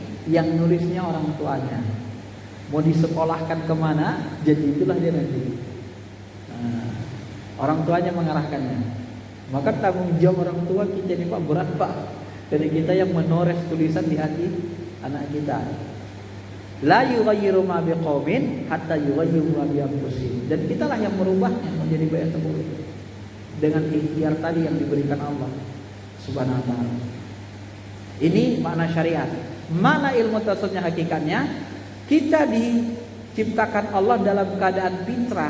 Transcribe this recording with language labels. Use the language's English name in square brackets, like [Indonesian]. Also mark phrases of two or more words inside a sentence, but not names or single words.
[Indonesian] Yang nulisnya orang tuanya. Mau disekolahkan kemana? Jadi itulah dia nanti. Nah, orang tuanya mengarahkannya. Maka tanggung jawab orang tua kita ini Pak berat Pak. Dari kita yang menores tulisan di hati anak kita. [Arabic] لا يغير ما بقوم حتى يغيروا ما بأنفسهم. [Indonesian] Dan kitalah yang merubahnya menjadi baik atau buruk dengan ikhtiar tadi yang diberikan Allah [Arabic] سبحانه وتعالى. [Indonesian] Ini makna syariat. Mana ilmu tasawufnya hakikatnya? Kita diciptakan Allah dalam keadaan fitrah.